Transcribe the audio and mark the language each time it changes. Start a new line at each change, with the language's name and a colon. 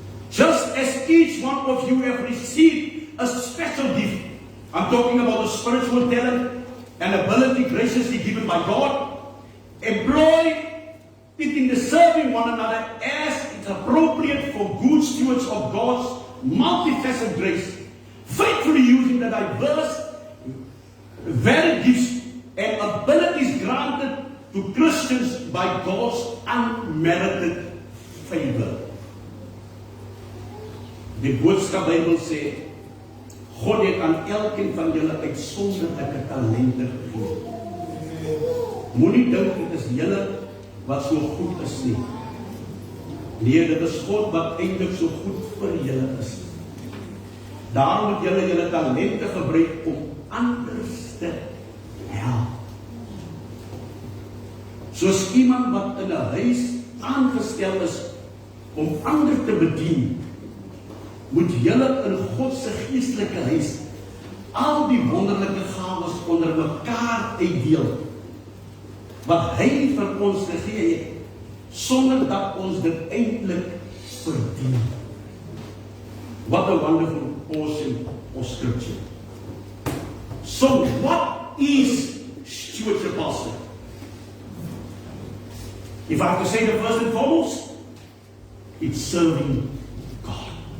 English: Just as each one of you have received a special gift, I'm talking about the spiritual talent and ability graciously given by God, employ it in the serving one another as it's appropriate for good stewards of God's multifaceted grace, faithfully using the diverse, varied gifts and abilities granted to Christians by God's unmerited favor.
Afrikaans: Die Boodskap Bybel sê, God het aan elkeen van julle uitsonderlike talente gegee. Moenie dink dit is julle wat so goed is nie. Nee, dit is God wat eintlik so goed vir julle is. Daarom moet julle talente gebruik om ander te help. Soos iemand wat in 'n huis aangestel is om ander te bedien, moet julle in God se geestelike huis al die wonderlike gawes onder mekaar uitdeel wat hy vir ons gegee het, sonder dat ons dit eintlik verdien.
English: What a wonderful portion of scripture. So what is stewardship, Pastor? If I have to say the first and foremost, it's serving God.